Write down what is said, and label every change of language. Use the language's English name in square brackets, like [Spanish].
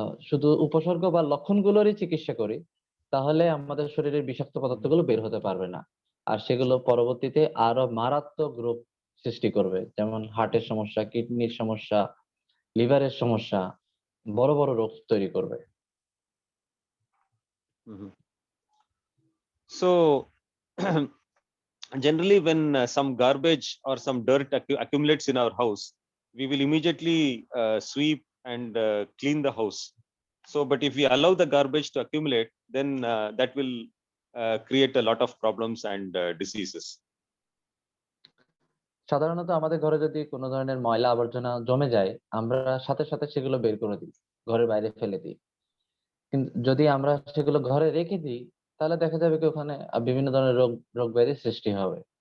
[Bangla] শুধু উপসর্গ বা লক্ষণগুলোরই চিকিৎসা করি, তাহলে আমাদের শরীরের বিষাক্ত পদার্থগুলো বের হতে পারবে না, আর সেগুলো পরবর্তীতে আরো মারাত্মক রোগ সৃষ্টি করবে, যেমন হার্টের সমস্যা, কিডনির সমস্যা, লিভারের সমস্যা, বড় বড় রোগ তৈরি করবে। Mhm. [English] So generally, when some garbage or some dirt accumulates in our house, we will immediately sweep and clean the house. So, but if we allow the garbage to accumulate, then that will create a lot of problems and diseases. [Bangla] সাধারণত আমাদের ঘরে যদি কোনো ধরনের ময়লা আবর্জনা জমে যায়, আমরা সাথে সাথে সেগুলো বের করে দিই, ঘরের বাইরে ফেলে দিই। কিন্তু যদি আমরা সেগুলো ঘরে রেখে দিই, তাহলে দেখা যাবে কি ওখানে বিভিন্ন ধরনের রোগ ব্যাধির সৃষ্টি হবে।